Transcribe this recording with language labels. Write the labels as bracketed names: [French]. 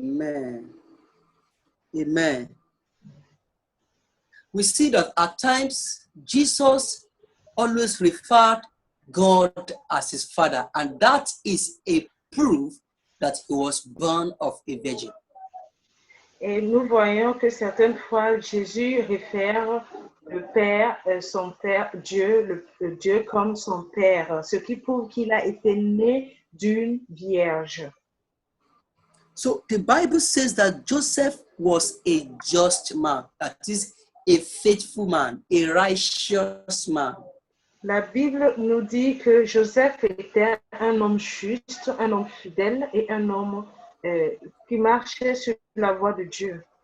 [English] Amen. Amen. We see that at times Jesus always referred God as his father, and that is a proof that he was born of a virgin. [French] Et nous voyons que certaines fois Jésus réfère le Père, son Père, Dieu, le Dieu comme son Père, ce qui prouve qu'il a été né d'une vierge. [English] So the Bible says that Joseph was a just man, that is, a faithful man, a righteous man. [French] La Bible nous dit que Joseph était un homme juste, un homme fidèle et un homme qui marchait sur la voie de Dieu.